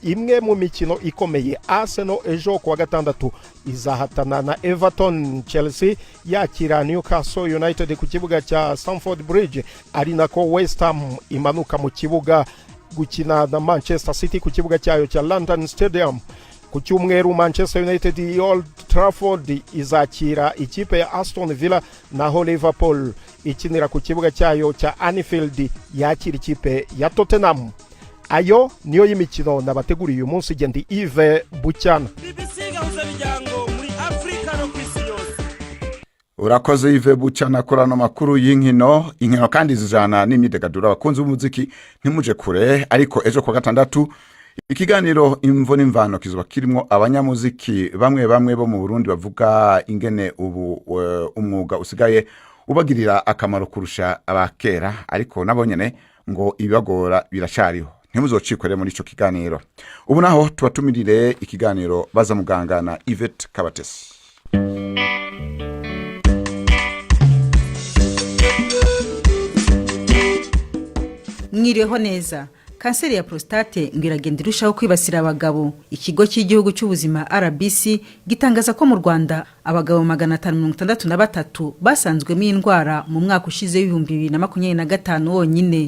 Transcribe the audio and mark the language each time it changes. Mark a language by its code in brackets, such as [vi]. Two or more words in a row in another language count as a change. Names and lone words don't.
[rw] Imwe mu mikino ikomeye, Arsenal ejo ku wa gatandatu izahatana na Everton, Chelsea yakira Newcastle United ku kibuga cya Stamford Bridge, ari nako West Ham imanuka mu kibuga gukina na Manchester City ku kibuga cyayo cya London Stadium. ku cyumweru Manchester United i Old Trafford izakira ikipe ya Aston Villa, naho Liverpool ikinira ku kibuga cyayo cya Anfield yakira ikipe ya Tottenham. Ayo niyo y'imikino nabateguriye uyu munsi. Gendi Yves Bucyana. BBC gahuza miryango muri Afrika no kwisi yose. Urakoze Yves Bucyana korana makuru y'inkino kandi zijana n'imyidagaduro. [rn] Abakunzi b'umuziki ntimuje kure, ariko ejo kwa gatandatu ikiganiro imvo n'imvano kizoba kirimo abanyamuziki bamwe bo mu Burundi bavuga ingene ubu umwuga usigaye ubagirira akamaro kurusha abakera, ariko nabo nyene ngo ibagora birashariho. Ntimuzocikore muri ico kiganiro. [rw] Ubu naho tubatumirire ikiganiro baza muganga na Yvette Kabatesi. Mwiriho neza. Kanseri ya prostate ngiragenda irushaho kwibasira abagabo. Ikigo cy'igihugu cy'ubuzima RBC gitangaza ko mu Rwanda abagabo 563 basanzwemo indwara mu mwaka ushize 2025 wonyine.